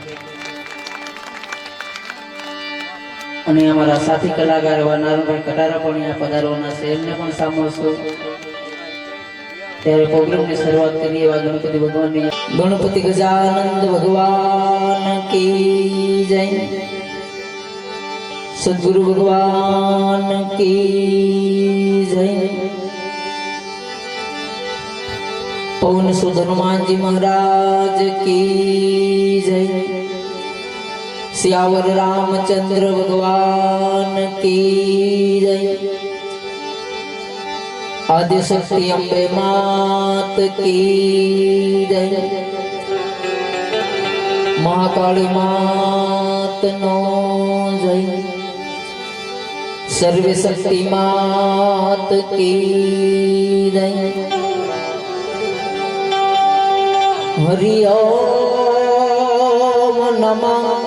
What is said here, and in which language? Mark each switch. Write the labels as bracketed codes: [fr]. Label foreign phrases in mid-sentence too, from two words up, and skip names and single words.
[gu] અને અમારા સાથી કલાકાર એવા નારણભાઈ કટારા પણ અહીંયા પધારવાના છે એમને પણ સાંભળશું ત્યારે પ્રોગ્રામની શરૂઆત કરીએ એવા ગણપતિ ભગવાનની [hi] गणपति गजानंद भगवान की जय सदगुरु भगवान की जय पवन सुत हनुमानजी महाराज की जय सियावर रामचंद्र भगवान की जय आदि शक्ति अम्बे मात की जय [gu] મહાકાલી માત નો જય [hi] सर्व शक्ति मात की जय हरि ओम नमः